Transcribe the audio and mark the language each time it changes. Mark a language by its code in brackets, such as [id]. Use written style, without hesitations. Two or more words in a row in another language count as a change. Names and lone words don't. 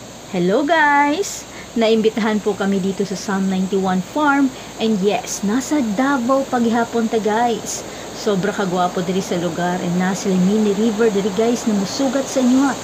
[en] Hello guys! [tl] Naimbitahan po kami dito sa Psalm 91 Farm [en] and yes, [ceb] nasa Davao paghihapon ta guys. Sobra kagwapo diri sa lugar and nasa mini river diri guys na musugat sa inyo ha.